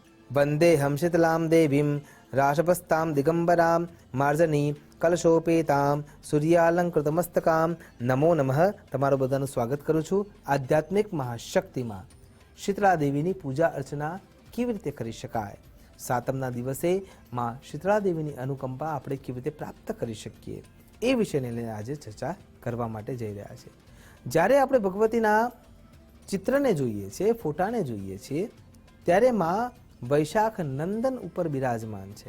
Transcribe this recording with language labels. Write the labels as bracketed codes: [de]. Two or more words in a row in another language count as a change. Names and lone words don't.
[sa] वंदेहम शीतलाम देवीम राशपस्ताम दिगंबराम मार्जनी कलशोपेताम सूर्यालंकृतमस्तकाम नमो नमः। [gu] तमाરું બધાનું સ્વાગત કરું છું। આધ્યાત્મિક મહાશક્તિમાં શીતળા દેવીની પૂજા અર્ચના કેવી રીતે કરી શકાય, સાતમના દિવસે માં શીતળા દેવીની અનુકંપા આપણે કેવી રીતે પ્રાપ્ત કરી શકીએ, એ વિષયને લઈને આજે ચર્ચા કરવા માટે જઈ રહ્યા છે। જ્યારે આપણે ભગવતીના ચિત્રને જોઈએ છીએ, ફોટાને જોઈએ છીએ, ત્યારે માં વૈશાખ નંદન ઉપર બિરાજમાન છે।